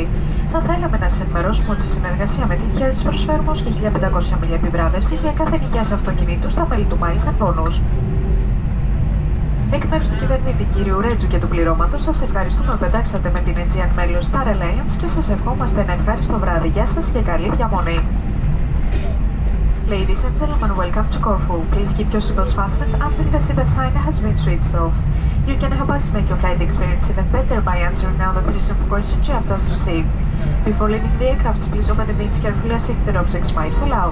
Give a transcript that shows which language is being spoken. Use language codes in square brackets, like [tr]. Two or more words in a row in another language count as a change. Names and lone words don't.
[el] Θα θέλαμε να σας ενημερώσουμε ότι σε συνεργασία με την Hertz προσφέρουμε ως και 1500 μίλια επιβράβευσης για κάθε νοικιάση αυτοκινήτου στα μέλη του Miles and Bonus. Εκ μέρους του κυβερνήτη κ. Ρέτζου και του πληρώματος, σας ευχαριστούμε που πετάξατε με την Aegean μέλος Star Alliance και σας ευχόμαστε ένα ευχάριστο βράδυ. Γεια σας και καλή διαμονή. [en] Ladies and gentlemen, welcome to Corfu. Please keep your seatbelts fastened until the seatbelt sign has been switched off. You can help us make your flight experience even better by answering now the 3 simple questions you have just received. Before leaving the aircraft, please open the wings carefully as if the objects might fall out.